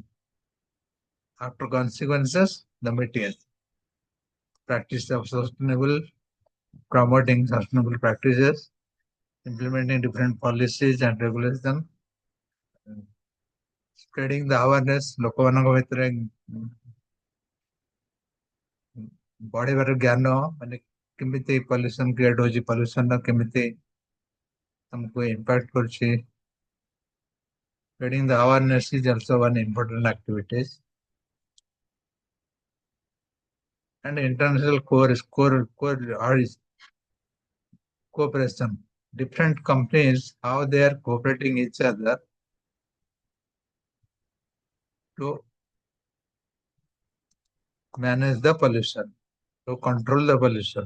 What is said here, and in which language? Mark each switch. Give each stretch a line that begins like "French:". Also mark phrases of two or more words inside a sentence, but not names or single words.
English: After consequences, the mitigation. Practice of sustainable, promoting sustainable practices, implementing different policies and regulations, spreading the awareness,
Odia: ଲୋକମାନଙ୍କ ଭିତରେ ବଢେଇବାର ଜ୍ଞାନ, ମାନେ କେମିତି
English: pollution create
Odia: ହଉଛି, pollution କେମିତି ଆମକୁ impact କରୁଛି.
English: Spreading the awareness is also one important activities. And international cooperation. Different companies, how they are cooperating each other to manage the pollution, to control the pollution.